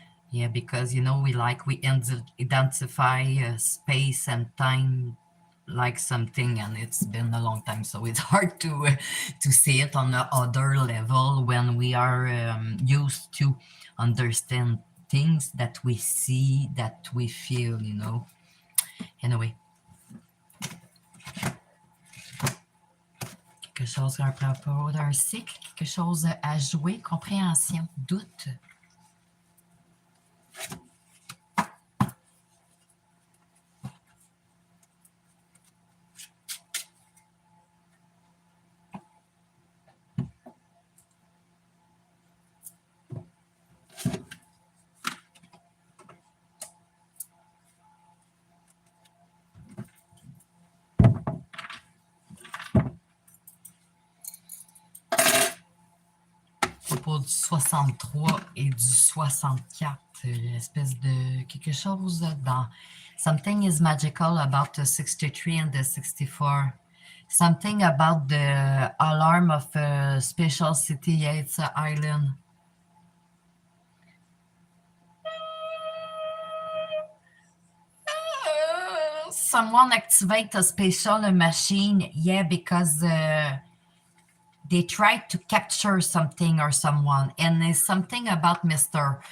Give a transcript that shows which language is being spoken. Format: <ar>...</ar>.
<en>Yeah, because, you know, we identify space and time like something, and it's been a long time, so it's hard to see it on the other level when we are used to understand things that we see, that we feel, you know.</en> <fr>Anyway, quelque chose à propos d'un cycle, quelque chose à jouer, compréhension, doute. Propos du 63 et du 64, l'espèce de quelque chose dans</fr> <en>something is magical about the 63 and the 64. Something about the alarm of a special city, yeah, it's an island. Someone activate a special machine, yeah, because they tried to capture something or someone, and it's something about Mr.</en>